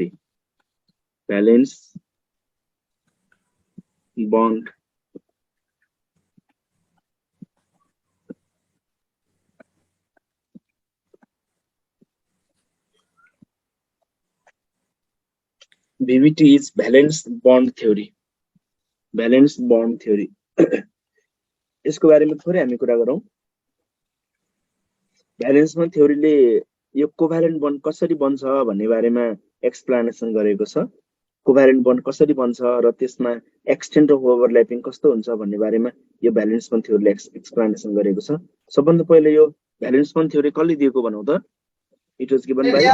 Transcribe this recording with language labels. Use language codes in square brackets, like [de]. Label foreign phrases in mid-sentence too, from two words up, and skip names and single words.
[en] Valence bond VBT is valence bond theory. Valence bond theory. [ne] यसको बारेमा थोरै हामी कुरा गरौँ [en] valence bond theoryले [ne] यो [en] covalent bond [ne] कसरी बन्छ भन्ने बारेमा एक्सप्लेनेसन गरेको छ [en] covalent bond [ne] कसरी बन्छ र त्यसमा [en] extent of overlapping [ne] कस्तो हुन्छ भन्ने बारेमा यो [en] valence bond theoryले [ne] एक्सप्लेनेसन गरेको छ सबभन्दा पहिले यो [en] valence bond theory [ne] कसले दिएको भनौं त [en] it was given